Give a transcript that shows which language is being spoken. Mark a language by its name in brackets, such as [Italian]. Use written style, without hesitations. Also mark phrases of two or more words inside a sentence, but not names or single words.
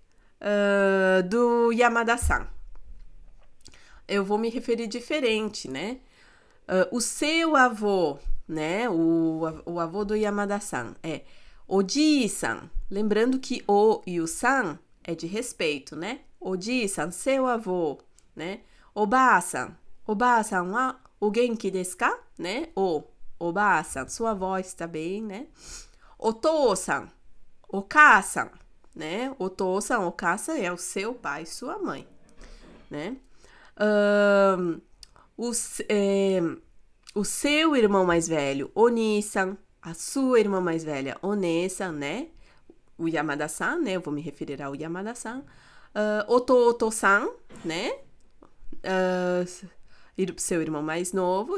[Portuguese] Do Yamada-san, eu vou me referir diferente, né? O seu avô, né? O avô do Yamada-san é Oji-san. Lembrando que o e o san é de respeito, né? Oji-san, seu avô, né? [Japanese] おばさんはお元気ですか? [Portuguese] Né? Oba-san, sua avó está bem, né? [Japanese] お父さん、お母さん, né? お父さん、お母さん [Portuguese] é o seu pai, sua mãe, né? O seu irmão mais velho, Oni-san, a sua irmã mais velha, One-san, né? O Yamada-san, né? Eu vou me referir ao Yamada-san. Ototo-san, né? Seu irmão mais novo.